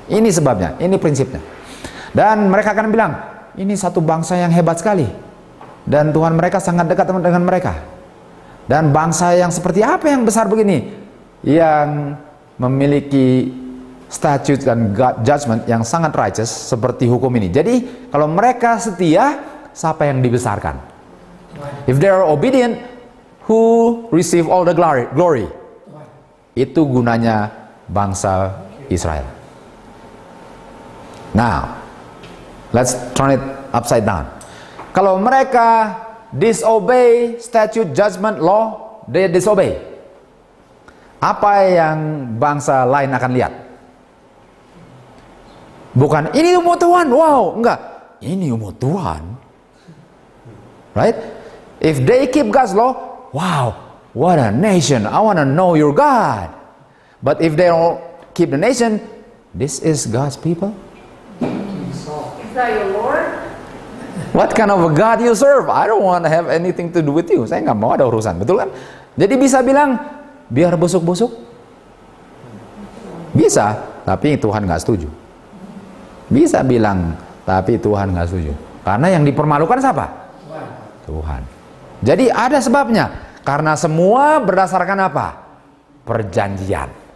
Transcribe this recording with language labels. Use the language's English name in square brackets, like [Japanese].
[Indonesian] Ini sebabnya, ini prinsipnya. Dan mereka akan bilang, ini satu bangsa yang hebat sekali, dan Tuhan mereka sangat dekat dengan mereka. Dan bangsa yang seperti apa yang besar begini, yang memiliki statute dan God judgment yang sangat righteous seperti hukum ini. Jadi kalau mereka setia, siapa yang dibesarkan? [English] If they are obedient, who receive all the glory? [Indonesian] Itu gunanya bangsa Israel. [English] Now, let's turn it upside down. [Indonesian] Kalau mereka [English] disobey statute, judgment, law, they disobey. [Indonesian] Apa yang bangsa lain akan lihat? Bukan, ini umat Tuhan, wow, enggak. Ini umat Tuhan. Right? [English] If they keep God's law, wow, what a nation, I want to know your God. But if they don't keep the nation, this is God's people. Is that your Lord? What kind of a God you serve? I don't want to have anything to do with you. [Indonesian] Saya nggak mau ada urusan, betul kan? Jadi bisa bilang, biar busuk-busuk. Bisa, tapi Tuhan nggak setuju. Bisa bilang, tapi Tuhan nggak setuju. Karena yang dipermalukan siapa? Tuhan. Jadi ada sebabnya. Karena semua berdasarkan apa? Perjanjian.